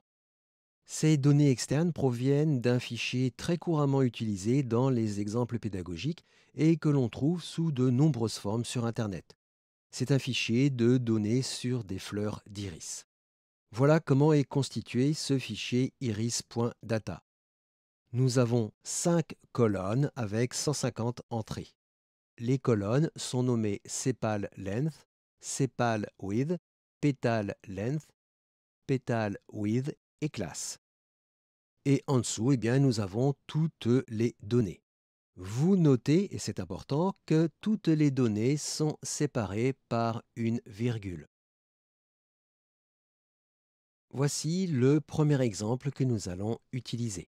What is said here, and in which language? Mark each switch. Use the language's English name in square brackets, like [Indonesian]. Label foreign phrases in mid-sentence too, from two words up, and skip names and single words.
[French] Ces données externes proviennent d'un fichier très couramment utilisé dans les exemples pédagogiques et que l'on trouve sous de nombreuses formes sur Internet. C'est un fichier de données sur des fleurs d'iris. Voilà comment est constitué ce fichier iris.data. Nous avons 5 colonnes avec 150 entrées. Les colonnes sont nommées [English] sepal length, sepal width, petal length, petal width [French] et class. Et en dessous, eh bien, nous avons toutes les données. Vous notez, et c'est important, que toutes les données sont séparées par une virgule. Voici le premier exemple que nous allons utiliser.